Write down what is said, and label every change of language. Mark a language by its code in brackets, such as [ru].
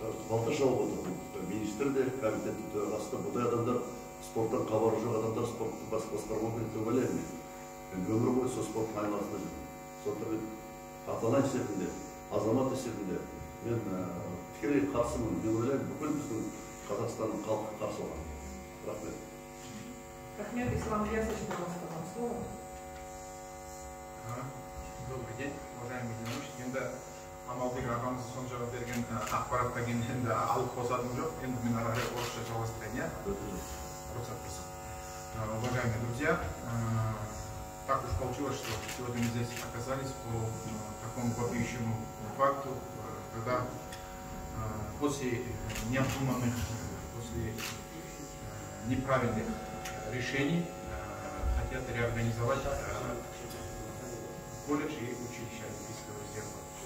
[kk] балта шауып отырған министр де, комитеттің төрағасы да, бұндай адамдар, спорттан хабары жоқ адамдар спортты басқармауды деп ойлаймын мен. Өмір бойы сол спорттың айналасында жүрмін. Сондықтан ата-ана есебінде, азамат есебінде мен тікелей қарсымын. Мен ойлаймын, бүкіл біздің Қазақстанның халқы қарсы оған. Рахмет. [ru] Рахмет, Ислам Ильясович, пожалуйста, вам слово. Добрый день, уважаемый Геннадий. [kk] Енді Амалбек ағамыз сонша берген ақпараттан кейін енді алып қосатыным жоқ. Енді мен ары қарай орысша жалғастырайын, иә? Рұқсат болса. [ru] Уважаемые друзья, так уж получилось, что сегодня мы здесь оказались по такому вопиющему факту, когда после необдуманных, после неправильных решений хотят реорганизовать колледж и училище Олимпийского резерва.